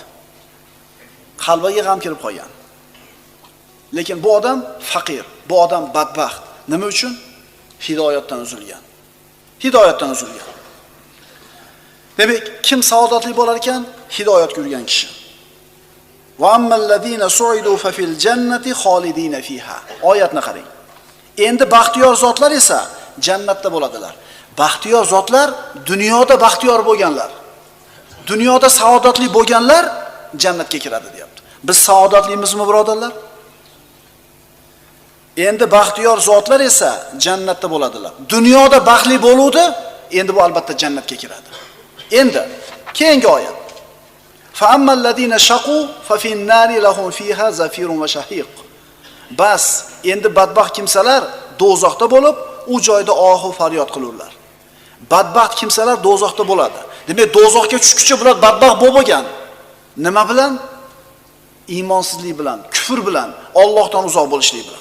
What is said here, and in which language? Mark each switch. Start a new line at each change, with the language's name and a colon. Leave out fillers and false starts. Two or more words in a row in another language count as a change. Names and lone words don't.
Uzbek: Qalbiga g'am kirib qolgan. Lekin bu odam faqir, bu odam badbaxt. Nima uchun? Hidoyatdan uzilgan. Hidoyatdan uzilgan. Demak, kim saodatli bo'lar ekan? Hidoyatga yurgan kishi.
Arabic: وأما الذين سعدوا ففي الجنة خالدين فيها.
Uzbek: Oyatni qarang. Endi baxtiyor zotlar esa jannatda bo'ladilar. Baxtiyor zotlar dunyoda baxtiyor bo'lganlar. Dunyoda saodatli bo'lganlar jannatga kiradi, deyapti. Biz saodatlimizmi, birodarlar? Endi baxtiyor zotlar esa jannatda bo'ladilar. Dunyoda baxtli bo'luvdi, endi bu albatta jannatga kiradi. Endi keyingi oyat.
Arabic: فأما الذين شقوا ففي النار لهم فيها زفير وشهيق.
Uzbek: Bas, endi badbaxt kimsalar do'zaxda bo'lib, u joyda ohu faryod qilurlar. Badbaxt kimsalar do'zaxda bo'ladi. Demak, do'zaxga tushguncha bular badbaxt bo'lgan. Nima bilan? Iymonsizlik bilan, kufr bilan, Allohdan uzoq bo'lishlik bilan.